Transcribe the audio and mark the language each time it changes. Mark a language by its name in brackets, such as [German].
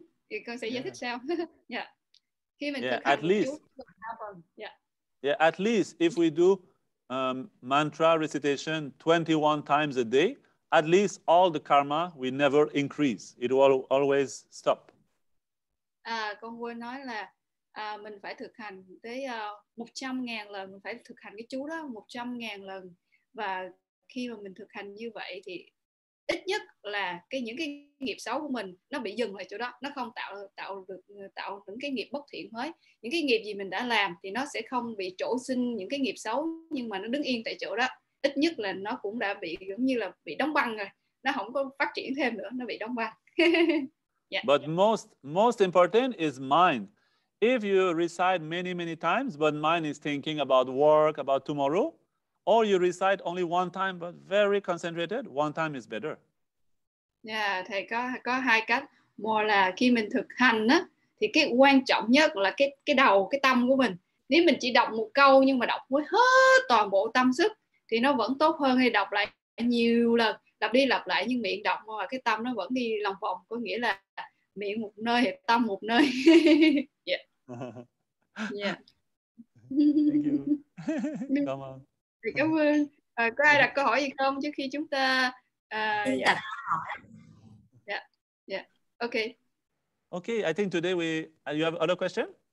[Vietnamese] Thì con sẽ giải thích sau. Dạ. Khi mình thực hành chú 3 phần. Dạ. [English] Yeah, at least if we do mantra recitation 21 times a day, at least all the karma will never increase. It will always stop. [Vietnamese] Con quên nói là mình phải thực hành tới 100.000 lần, mình phải thực hành cái chú đó 100.000 lần, và khi mà mình thực hành như vậy thì ít nhất là những cái nghiệp xấu của mình nó bị dừng lại chỗ đó, nó không tạo những cái nghiệp bất thiện mới. Những cái nghiệp gì mình đã làm thì nó sẽ không bị trổ sinh những cái nghiệp xấu, nhưng mà nó đứng yên tại chỗ đó. Ít nhất là nó cũng đã bị giống như là bị đóng băng rồi, nó không có phát triển thêm nữa, nó bị đóng băng. [English] Yeah. But most important is mind. If you recite many times, but mind is thinking about work, about tomorrow, or you recite only one time but very concentrated, one time is better. [Vietnamese] Yeah, thầy có hai cách. Một là khi mình thực hành á, thì cái quan trọng nhất là cái đầu, cái tâm của mình. Nếu mình chỉ đọc một câu nhưng mà đọc với hết toàn bộ tâm sức thì nó vẫn tốt hơn hay đọc lại nhiều lần, lặp đi lặp lại nhưng miệng đọc mà cái tâm nó vẫn đi lòng vòng, có nghĩa là miệng một nơi thì tâm một nơi. [English] Yeah. Yeah. Thank you. Come on. [Vietnamese] Cảm ơn. Có ai đặt câu hỏi gì không trước khi chúng ta đặt câu hỏi? [English] Yeah. Okay. Okay, I think today you have other question?